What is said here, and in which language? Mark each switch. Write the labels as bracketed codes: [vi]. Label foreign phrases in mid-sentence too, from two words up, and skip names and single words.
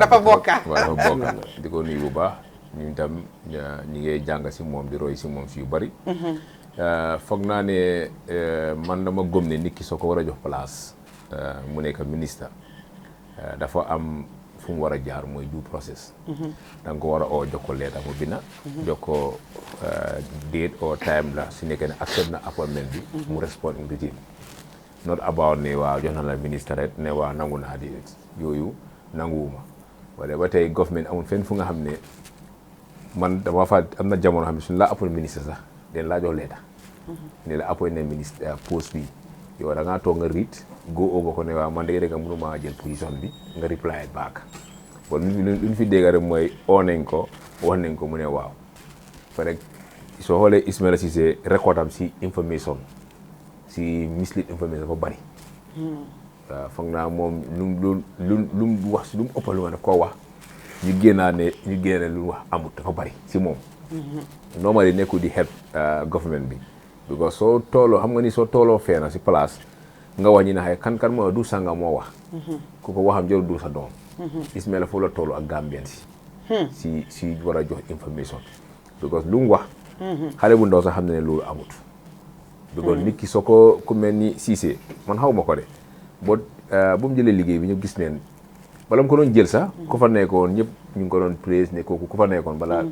[wo] dafa bokkaat waaw dafa bokkaat di ko nuyu bu baax ñu itam ñi ngay jàng si moom di roy si moom si yu bari foog naa ne man dama gëm ne nit ki soo ko war a jox place mu nekk ministre dafa am fu mu war a jaar mooy [en] due process [wo] da nga ko war a oo jox ko leeta mu bina jox ko [en] date or time [wo] la su nekkee ne accept na appointment bi mu respond [en] in written not about [wo] ne waaw jox na la ministre rek ne waaw nangu naa di yooyu nanguwuma wala ba tey government amul fenn fu nga xam ne man dama fa am na jamono xam ne suñu la appoint ministre sax den laa jox leeta ne la appoint ne ministre poste bi yow da ngaa toog nga riit [en] go over [wo] ko ne waaw man de rek mënuma jël position bi nga [en] reply back [wo] bon luñ fi dégg rek mooy oo nañ ko wax nañ ko mu ne waaw fa rek soo xoolee Ismaila Ceesay record am si information si [en] mislead information [wo] dafa bari waaw foog naa moom lu mu wax si lu mu ëppal lu ma daf koo wax ñu génne lu mu wax amut dafa bari si moom normally nekkul di [en] help government [wo] bi because soo tooloo xam nga ni soo tooloo feena si place nga wax ñi ne xëy kan moo du sanga moo wax ku ko waxam jël du sa doom Ismaila foofu la toolu ak Gambien si war a jox information because lu mu wax xale bu ndaw sax xam ne loolu amut because nit ki soo ko ku mel ni Ceesay man xaw ma ko de bu mu jëlee liggéey bi ñu gis neen bala mu ko doon jël sax ku fa nekkoon ñëpp ñu ngi ko doon praise ne kooku ku fa nekkoon